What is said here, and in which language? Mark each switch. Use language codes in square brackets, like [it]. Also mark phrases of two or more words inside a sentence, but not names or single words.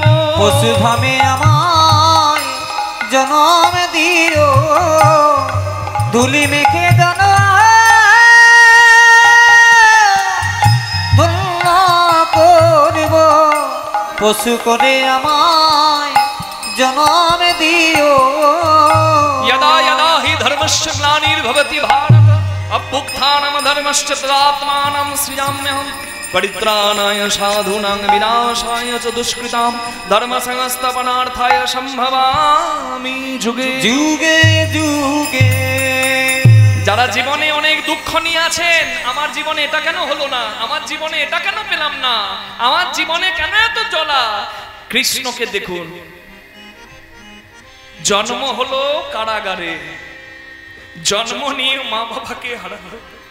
[bn] পশুধামে আমায় জনম দিও, ধুলি মেখে জনম ধন্য করব। পশু করে আমায় জনম দিও। [sa] यदा यदा हि धर्मस्य ग्लानिर्भवति भारत अभ्युत्थानं धर्मस्य तदात्मानं सृजाम्यहं परित्राणाय साधूनां विनाशाय च दुष्कृतां धर्मसंस्थापनार्थाय सम्भवामि जुगे जुगे जुगे। [bn] যারা জীবনে অনেক দুঃখ নিয়ে আছেন, আমার জীবনে এটা কেন হলো না, আমার জীবনে এটা কেন পেলাম না, আমার জীবনে কেন এত জ্বালা, কৃষ্ণকে দেখুন। জন্ম হলো কারাগারে, জন্ম নিয়ে মা বাবাকে হারালো।